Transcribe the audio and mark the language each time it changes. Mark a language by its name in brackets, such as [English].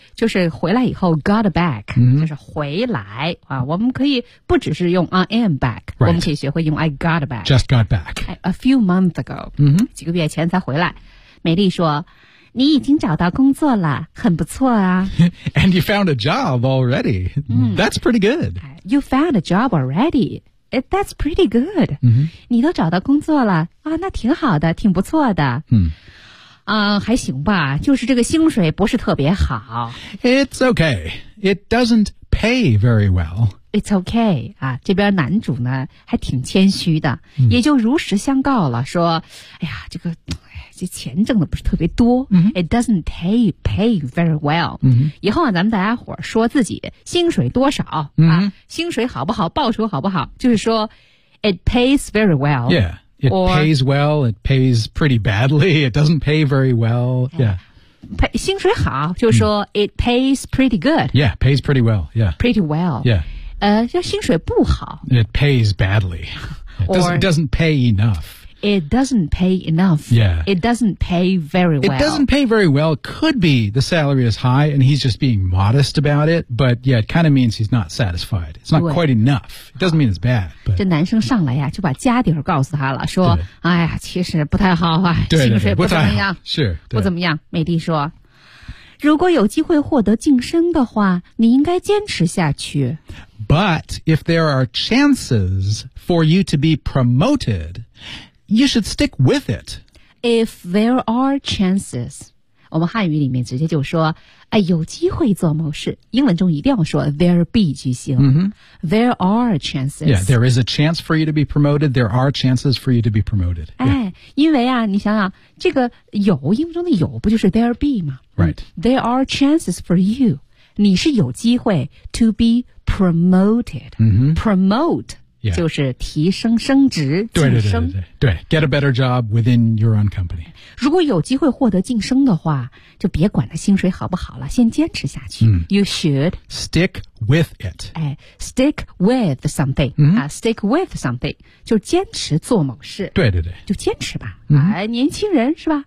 [Chinese] 就是回来以后 [English] got back,、 mm-hmm. [Chinese] 就是回来、我们可以不只是用 [English] I am back,、 [Chinese] right. 我们可以学会用 [English] I got back. Just got back. A few months ago,、 mm-hmm. [Chinese] 几个月前才回来。美丽说你已经找到工作了，很不错啊。 [English] And you found a job already.、That's pretty good. You found a job already. That's pretty good.、 Mm-hmm. [Chinese] 你都找到工作了、那挺好的，挺不错的。还行吧，就是这个薪水不是特别好。 [English] It's okay. It doesn't pay very well. It's okay, [Chinese] 这边男主呢还挺谦虚的、也就如实相告了说哎呀这个这钱挣的不是特别多、 [English] It doesn't pay very well,、 [Chinese] 以后啊咱们大家伙说自己薪水多少、薪水好不好报酬好不好就是说 [English] it pays very well. Yeah, it pays well, it pays pretty badly, it doesn't pay very well, yeah. [Chinese] 薪水好就是说、 [English] it pays pretty good. Yeah, pays pretty well, yeah. Pretty well. Yeah. [Chinese] 这薪水不好。 [English] It pays badly. It doesn't pay enough. It doesn't pay enough. Yeah. It doesn't pay very well. It doesn't pay very well. Could be the salary is high and he's just being modest about it. But yeah, it kind of means he's not satisfied. It's not quite enough. It doesn't mean it's bad. But [Chinese] 这男生上来呀就把家底儿告诉他了说哎呀其实不太好啊薪水不怎么样。是不怎么样美丽说如果有机会获得晋升的话你应该坚持下去。 [English] But if there are chances for you to be promoted, you should stick with it. If there are chances, [Chinese] 我们汉语里面直接就说、有机会做某事。英文中一定要说 there be 句型、 mm-hmm. [English] There are chances. Yeah, there is a chance for you to be promoted. There are chances for you to be promoted.、Yeah. [Chinese] 因为啊你想想这个有英文中的有不就是 there be 吗 [English] Right. There are chances for you. [Chinese] 你是有机会 [English] to be promoted. Promoted,、 mm-hmm. promote、 yeah. [Chinese] 就是提升升职晋升 [English] 对 get a better job within your own company [Chinese] 如果有机会获得晋升的话就别管他薪水好不好了先坚持下去、 mm. [English] You should Stick with it、 Stick with something、 mm-hmm. Stick with something [Chinese] 就坚持做某事对就坚持吧、 mm-hmm. 年轻人是吧、